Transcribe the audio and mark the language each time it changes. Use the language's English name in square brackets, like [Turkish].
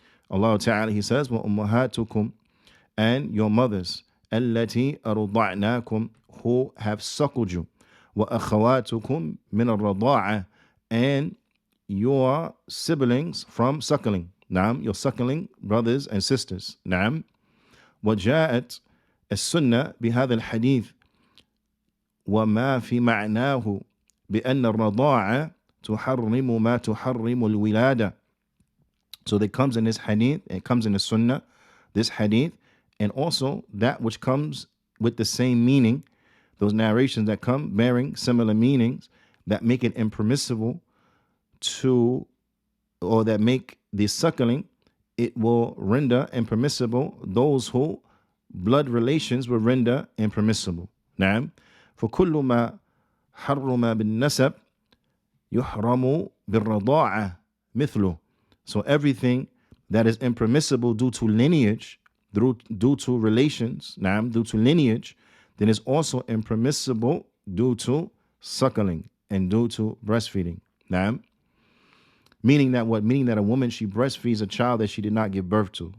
[English] Allah Ta'ala, he says, [Arabic] وَأُمَّهَاتُكُمْ, [English] and your mothers, [Arabic] الَّتِي أَرُضَعْنَاكُمْ, [English] who have suckled you. [Arabic] وَأَخَوَاتُكُمْ مِنَ الرَّضَاعَةِ, [English] and your siblings from suckling. نعم, your suckling brothers and sisters. نعم. [Arabic] وجاءت السنة بهذا الحديث وما في معناه بأن الرضاعة تحرم ما تحرم الولادة. [English] So that comes in this hadith, it comes in the sunnah, this hadith, and also that which comes with the same meaning, those narrations that come bearing similar meanings that make it impermissible to, or that make the suckling, it will render impermissible those who blood relations will render impermissible. [Arabic] نعم. فكل ما حرم بالنسب يحرم بالرضاعة مثله. [English] So everything that is impermissible due to lineage, due to relations, نعم, due to lineage, then is also impermissible due to suckling and due to breastfeeding. Now, meaning that what? Meaning that a woman, she breastfeeds a child that she did not give birth to.